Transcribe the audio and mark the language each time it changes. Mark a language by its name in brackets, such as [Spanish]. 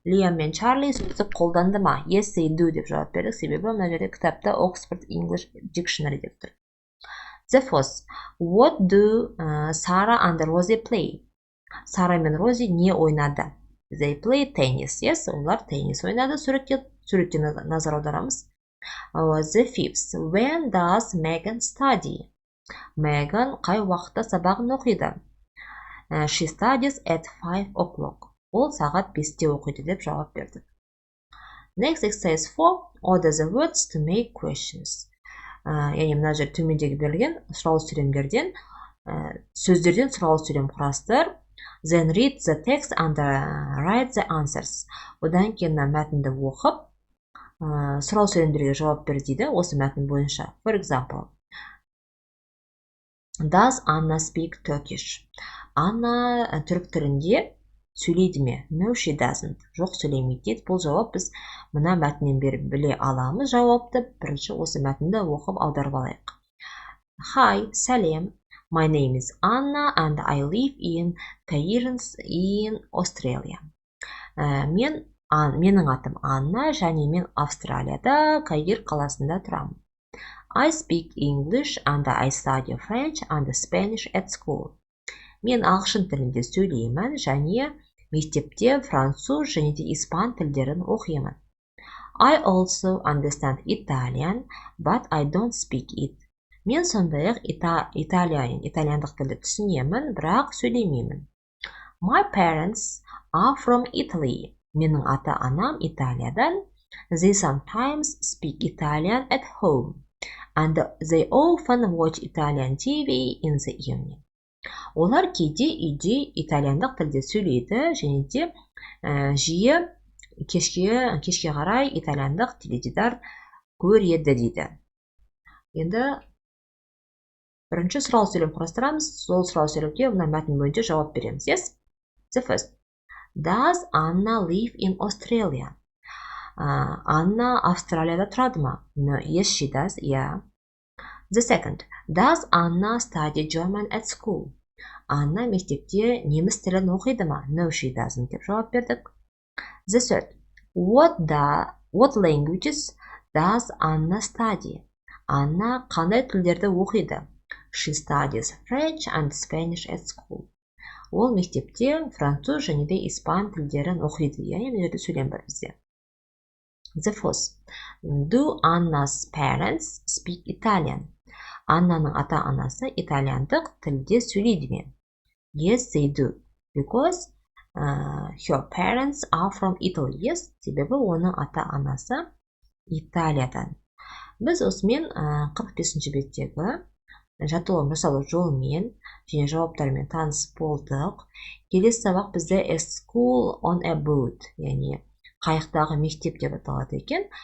[Kazakh] Liam мен Charlie сөздік қолданды ма? [English] Yes, they do [Kazakh] деп жауап бердік. Себебі мына жерде кітапта Oxford English Dictionary деп тұр. [English] The fourth. What do Sarah and Rosie play? [Kazakh] Сара мен Рози не ойнады? [English] They play tennis. [Kazakh] Yes, олар теннис ойнады. Суретке назар аударамыз. [English] The fifth. When does Megan study? [Kazakh] Megan қай уақытта сабағын оқиды? [English] She studies at 5 o'clock. [Kazakh] Ол сағат 5-те оқиды деп жауап бердік. [English] Next, exercise 4. Order the words to make questions. [Kazakh] Мына жер төмендегі берілген сұраулы сөйлемдерден сөздерден сұраулы сөйлем құрастыр. [English] Then read the text and write the answers. [Kazakh] Одан кейін мәтінді оқып, сұраулы сөйлемдерге жауап бер дейді осы мәтін бойынша. [English] For example, Does Anna speak Turkish? [Kazakh] Анна түрік тілінде сөйлейді ме? [English] No, she doesn't. [Kazakh] Жоқ, сөйлемейді дейді. Бұл жауап біз мына мәтіннен беріп біле аламыз жауапты. Бірінші осы мәтінді оқып аударып алайық. [English] Hi, сәлем. My name is Anna and I live in Cairns in Australia. [Kazakh] Менің атым Анна және мен Австралияда Каир қаласында тұрамын. [English] I speak English and I study French and Spanish at school. [Kazakh] Мен ағылшын тілінде сөйлеймін және мектепте француз және де испан тілдерін оқимын. [English] I also understand Italian, but I don't speak it. [Kazakh] Мен сондай-ақ итальяндық тілді түсінемін, бірақ сөйлемеймін. [English] My parents are from Italy. [Kazakh] Менің ата-анам Италиядан. [English] They sometimes speak Italian at home. And they often watch Italian TV in the evening. [Kazakh] Олар кейде үйде итальяндық тілде сөйлейді және де жиі кешке қарай итальяндық теледидар көреді дейді. Енді бірінші сұрау сөйлем құрастырамыз. Сол сұрау сөйлемге мына мәтін бойынша жауап береміз. [English] Yes? The first. Does Anna live in Australia? [Kazakh] Анна Австралияда тұрады ма? [English] No, yes, she does, yeah. The second. Does Anna study German at school? [Kazakh] Анна мектепте неміс тілін оқиды ма? [English] No, she doesn't [Kazakh] деп жауап бердік. [English] The third. What languages does Anna study? [Kazakh] Анна қандай тілдерді оқиды? [English] She studies French and Spanish at school. [Kazakh] Ол мектепте француз және де испан тілдерін оқиды. Яғни мына жерде сөйлем бар бізде. [English] The fourth. Do Anna's parents speak Italian? [Kazakh] Аннаның ата-анасы итальяндық тілде сөйлейді ме? [English] Yes, they do. Because her parents are from Italy. [Kazakh] Yes, себебі оның ата-анасы Италиядан. Біз осымен 45-ші беттегі жаттығу жасалу жолымен және жауаптармен таныс болдық. Келесі сабақ бізде A School on a Boat, яғни қайықтағы мектеп деп аталады екен.